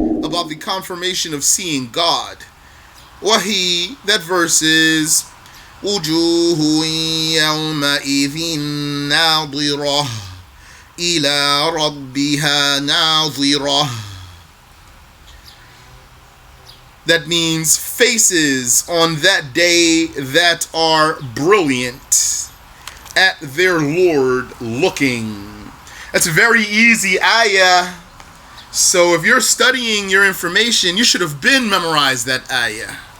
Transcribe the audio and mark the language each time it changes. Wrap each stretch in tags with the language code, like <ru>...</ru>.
<en>about the confirmation of seeing God.</en> <ar>Wahi,</ar> <en>that verse is</en> <ar>وجوه يومئذ ناظرة إلى ربها ناظرة.</ar> <en>That means faces on that day that are brilliant, at their Lord looking. That's a very easy ayah. So if you're studying your information, you should have been memorized that ayah.</en>